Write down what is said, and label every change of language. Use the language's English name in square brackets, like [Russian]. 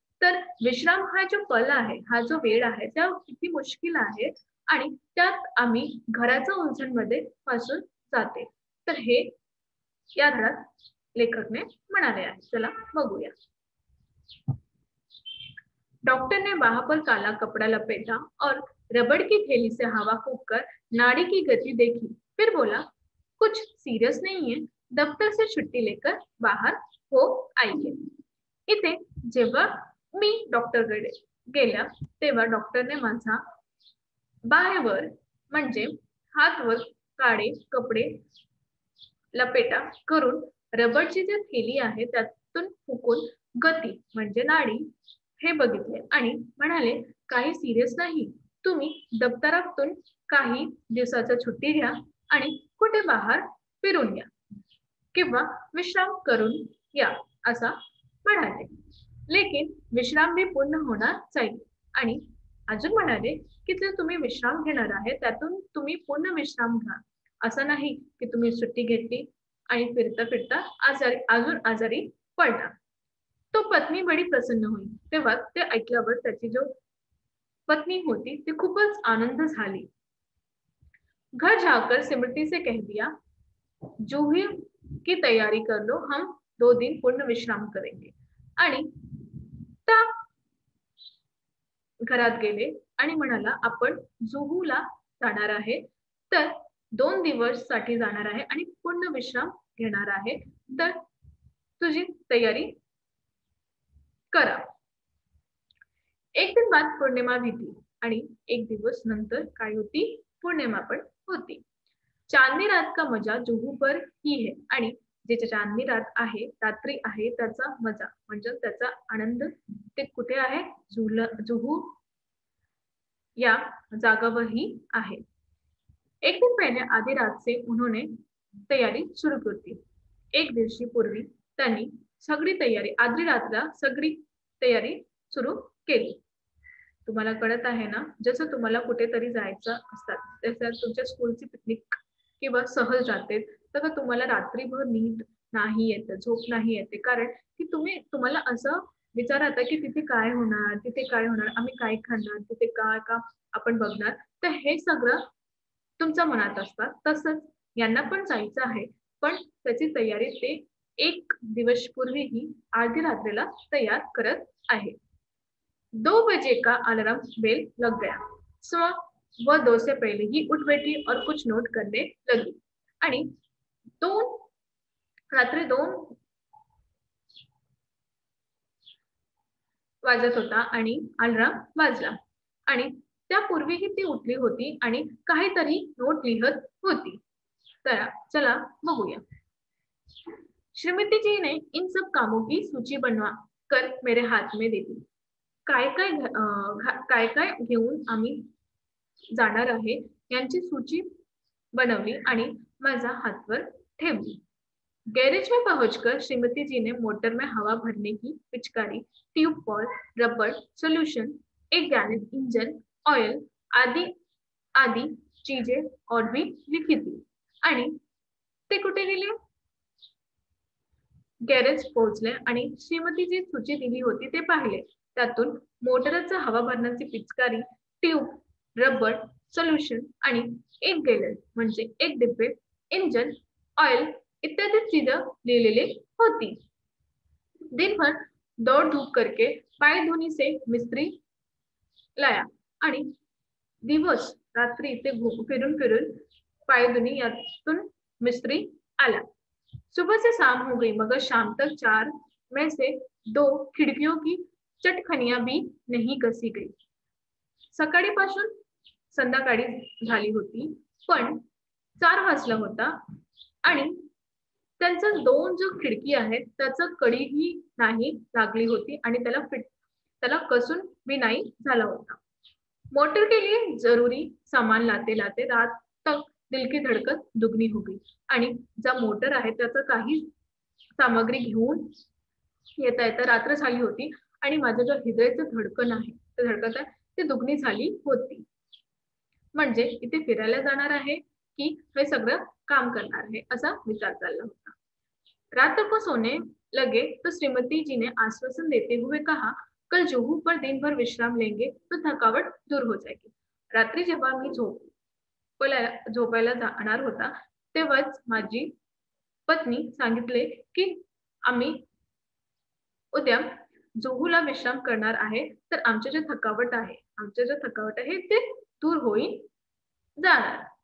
[Marathi] तर विश्राम हा जो पल आहे, हा जो वेळ आहे, त्या किती मुश्किल आहे आणि त्यात आम्ही घराच्या उलझनमध्ये फसून जाते। तर हे या धड्यात लेखक ने म्हणाले आहे। चला बघूया। [Hindi] डॉक्टर ने बाह पर काला कपड़ा लपेटा और रबड़ की थैली से हवा फूंककर नाड़ी की गति देखी, फिर बोला, कुछ सीरियस नहीं है, दफ्तर से छुट्टी लेकर बाहर हो आइए। [Marathi] इथे जेव्हा मी डॉक्टरकडे गेल्या तेव्हा डॉक्टरने माझा बाहेवर म्हणजे हातवर काळे कपडे लपेटा करून रबरची जी थैली आहे त्यातून फुकून गती म्हणजे नाडी हे बघितले आणि म्हणाले, काही सिरियस नाही, तुम्ही दप्तरातून काही दिवसाची सुट्टी घ्या आणि कुठे बाहेर फिरून या किंवा विश्राम करून या असा म्हणाले। [Hindi] लेकिन विश्राम भी पूर्ण होना चाहिए [Marathi] आणि अजून म्हणाले की जर तुम्ही विश्राम घेणार आहे त्यातून तुम्ही पूर्ण विश्राम घ्या। असं नाही की तुम्ही सुट्टी घेतली आणि फिरता फिरता अजून आजारी पडला। [Hindi] तो पत्नी बड़ी प्रसन्न हुई। [Marathi] तेव्हा ते ऐकल्यावर त्याची जो पत्नी होती ती खूपच आनंद झाली। [Hindi] घर जाकर स्मृति से कह दिया, जूही की तैयारी कर लो, हम 2 दिन पूर्ण विश्राम करेंगे। [Marathi] आणि त्या घरात गेले आणि म्हणाला, आपण जुहूला जाणार आहे, तर 2 दिवस साठी जाणार आहे आणि पूर्ण विश्राम घेणार आहे, तर तुझी तयारी करा। [Hindi] एक दिन बाद पूर्णिमा भी थी [Marathi] आणि एक दिवस नंतर काय होती? पूर्णिमा पण होती। [Hindi] चांदनी रात का मजा जुहू पर ही है [Marathi] आणि जे चांदनी रात आहे, रात्री आहे, त्याचा मजा म्हणजे त्याचा आनंद ते कुठे आहे? जुहू या जागावर ही आहे। [Hindi] एक दिन पहले आधी रात से उन्होंने तैयारी शुरू की थी। [Marathi] एक दिवशी पूर्वी त्यांनी सगळी तयारी आधी रात्र सगळी तयारी सुरू केली। तुम्हाला कळत आहे ना, जसं तुम्हाला कुठेतरी जायचं असतात, जसं तुमच्या स्कूलची पिकनिक किंवा सहल जाते, तर तुम्हाला रात्रीभर नींद नाही येत, झोप नाही येते, कारण की तुम्हाला असं विचार येतं की तिथे काय होणार, आम्ही काय खाणार, तिथे काय का आपण बघणार, तर हे सगळं तुमच्या मनात असतं। तसंच यांना पण जायचं आहे, पण त्याची तयारी ते 1 दिवस पूर्वी ही आधी रात्रीला तयार करत आहे। [Hindi] 2 बजे का अलार्म बेल लग गया। वह 2 से पहले ही उठ बैठी और कुछ नोट करने लगी। [Marathi] आणि रात्री 2 वाजत होता आणि अलार्म वाजला आणि त्यापूर्वीही ती उठली होती आणि काहीतरी नोट लिहत होती। तर चला बघूया। [Hindi] श्रीमती जी ने इन सब कामों की सूची कर मेरे हात में देती. [Marathi] काय काय काय घेऊन आम्ही जाणार आहे यांची सूची बनवली आणि माझा हातवर ठेवली. [Hindi] गैरेज में पहुंचकर श्रीमती जी ने मोटर में हवा भरने की पिचकारी, ट्यूब बॉल, रबड़, सोल्यूशन, एक गैलन इंजन, ऑयल आदि आदि चीजें और भी लिखी थी. [Marathi] आणि ते कुठे गेले? गॅरेज पोहोचले आणि श्रीमती जी सूची दिली होती ते पाहिले. त्यातून मोटरचा हवा भरण्याची पिचकारी, ट्यूब, रबर, सोल्युशन आणि एक गॅलन म्हणजे एक डिब्बे, इंजन, ऑयल इत्यादि चीजें लिहिलेली होती. [Hindi] दिन भर दौड़ धूप करके पाय धोनी से मिस्त्री लाया [Marathi] आणि दिवस रात्री ते फिरून फिरून पायधुनी यातून मिस्त्री आला. [Hindi] सुबह से शाम हो गई मगर शाम तक 4 में से 2 खिड़कियों की चटखनियां भी नहीं कसी गई. [Marathi] सकाळीपासून संध्याकाळी झाली होती पण 4 वाजला होता आणि त्यांचा 2 जो खिडकी आहेत त्याचं कड़ीही नाही लागली होती आणि त्याला कसून भी नाही झाला होता. [Hindi] मोटर के लिए जरूरी सामान लाते लाते रात तक दिल की धड़कन दुगनी हो गई. [Marathi] आणि ज्या मोटर आहे त्याचं काही सामग्री घेऊन येता येता रात्र झाली होती आणि माझं जो हृदयाचं धडकन आहे ते धडकत आहे ते दुगनी झाली होती. म्हणजे इथे फिरायला जाणार आहे की हे सगळं काम करणार आहे असा विचार चालला होता. [Hindi] रात को सोने लगे तो श्रीमती जी ने आश्वासन देते हुए कहा, कल जुहू पर दिन भर विश्राम लेंगे तो थकावट दूर हो जाएगी. [Marathi] रात्री जेव्हा मी झोपायला जाणार होता तेव्हाच माझी पत्नी सांगितले की आम्ही उद्या जुहूला विश्राम करणार आहे तर आमचे जे थकावट आहे ते दूर होईल जाणार.